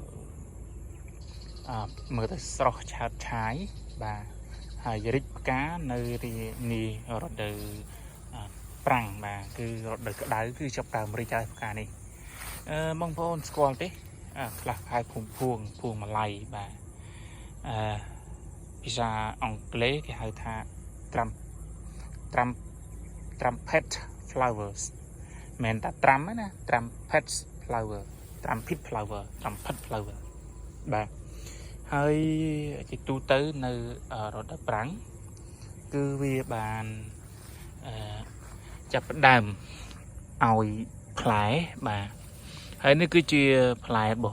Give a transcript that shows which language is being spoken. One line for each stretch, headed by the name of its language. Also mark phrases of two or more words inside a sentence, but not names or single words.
Khmer: មើលទៅស្រស់ឆើតឆាយបាទហើយរិចផ្កានៅនេះរដូវប្រាំងបាទគឺរដូវក្តៅគឺចាប់ដើមរិចហើយផ្កានេះបងប្អូនស្គាល់ទេខ្លះហៅភួងម៉ាឡៃបាទ ភាសាអង់គ្លេសគេហៅថា
English: trumpet flowers
Khmer: មិនថា tram ណា
English: trumpet flower trumpet flower
Khmer: បាទហើយជាទូទៅនៅរដូវប្រាំងគឺវាបានចាប់ផ្ដើមឲ្យផ្លែបាទហើយនេះគឺជាផ្លែរបស់